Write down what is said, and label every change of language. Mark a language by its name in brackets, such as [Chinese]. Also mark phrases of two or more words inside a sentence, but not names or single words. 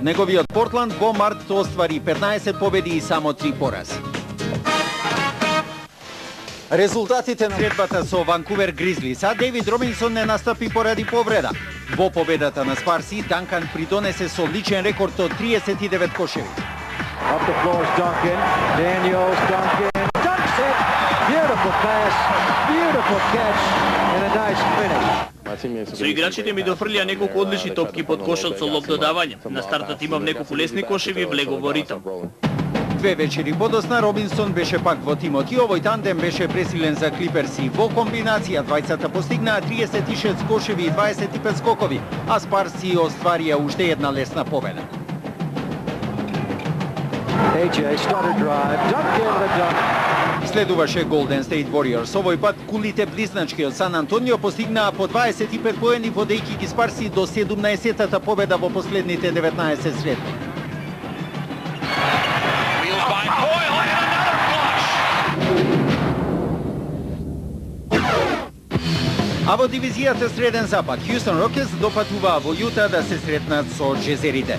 [Macedonian] Неговиот Портланд во март оствари 15 победи и само 3 порази. Резултатите на средбата со Ванкувер Гризлис, а Дейвид Робинсон не настапи поради повреда. Во победата на Спарси, Данкан придонесе со личен рекорд од 39 кошеви. [English] Up the floor is Duncan. Daniels, Duncan. Dunks it. Beautiful pass. Beautiful catch. And a nice finish. [Macedonian] Со играчите ми дофрлија неколку одлични топки под кошот со лоп додавање. На стартот имав неколку лесни кошеви и влегов во ритм. Две вечери подосна Робинсон беше пак во тимот и овој тандем беше пресилен за Клиперси. Во комбинација двајцата постигнаа 36 кошеви и 25 скокови, а Спарси остварија уште една лесна победа. [English] AJ stutter drive. Duncan the dunk. [Macedonian] Следуваше Golden State Warriors. Овој пат кулите близначки од Сан Антонио постигнаа по 25 поени, водејќи ги Спарси до 17-тата победа во последните 19 средби. А во дивизијата Среден Запад, Хјустон Рокетс допатуваа во Јута да се сретнат со Джезерите.